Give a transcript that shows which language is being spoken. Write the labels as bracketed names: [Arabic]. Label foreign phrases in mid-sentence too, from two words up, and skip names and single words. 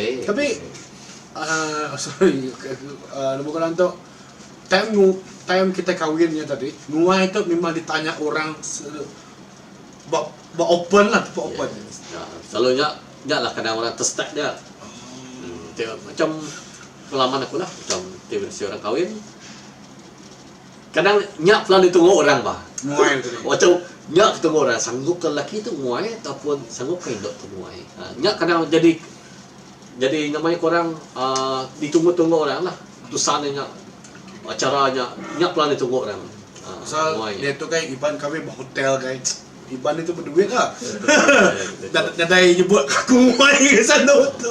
[Malay] Tapi sorry, nombor korang tu time kita kahwinnya tadi, nguai tu memang ditanya orang open lah, tempat open. Ya, selalunya lah kadang orang terstart dia. Tengok macam pengalaman aku lah, macam tiba si orang kahwin. Kadang nyak pelan ditunggu orang bah. [Iban] Muai tu. [Malay] Macam nyak ketemu orang sanggup ke lelaki tu muai ataupun sanggup ke indok tu muai. Nyak kadang jadi namanya korang ditunggu-tunggu orang lah. Tusannya acaranya nyak pelan ditunggu orang. Pasal dia tu kan Iban kahwin hotel guys. Iban itu berduit lah. [Iban] Dadai nyebut aku muai ke sana tu.